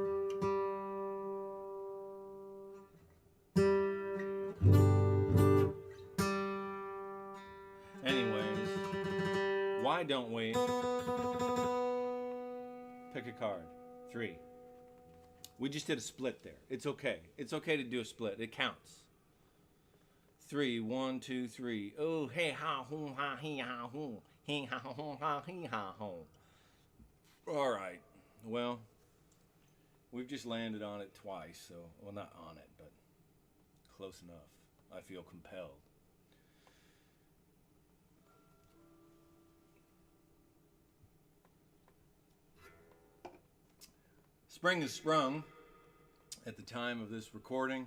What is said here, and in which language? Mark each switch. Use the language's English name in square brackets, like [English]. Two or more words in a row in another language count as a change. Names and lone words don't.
[English] Anyways, why don't we pick a card? 3. We just did a split there. It's okay. It's okay to do a split. It counts. 3, 1, 2, 3. Oh, hey ha hoo ha he ha hoo. He ha hoo ha he ha hoo. Alright. Well, we've just landed on it twice, so well, not on it, but close enough. I feel compelled. Spring has sprung at the time of this recording.